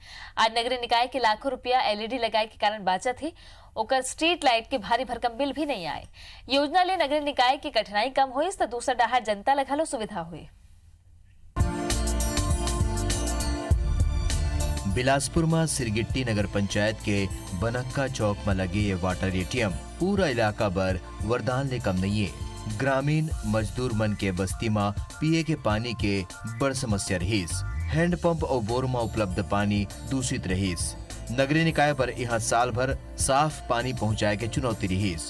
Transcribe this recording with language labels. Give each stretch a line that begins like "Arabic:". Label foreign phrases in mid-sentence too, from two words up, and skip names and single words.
Chhattisgarhi: आज नगर निकाय के लाखों रुपया LED लगाए के कारण बचत है, ओकर स्ट्रीट लाइट के भारी भरकम बिल भी नहीं आए। योजना ले नगर निकाय की कठिनाई कम हुई तो दूसरा डहार जनता लगा सुविधा हुई। बिलासपुर में सिरगिट्टी नगर पंचायत के बनक्का चौक में लगे ये वाटर ATM पूरा इलाका पर वरदान ले कम नहीं है। ग्रामीण मजदूर मन के बस्ती में पिए के पानी के बड़ समस्या रहीस। हैंडपंप और बोर में उपलब्ध पानी दूषित रहीस। नगरीय निकाय पर यहाँ साल भर साफ पानी पहुँचाए के चुनौती रहीस।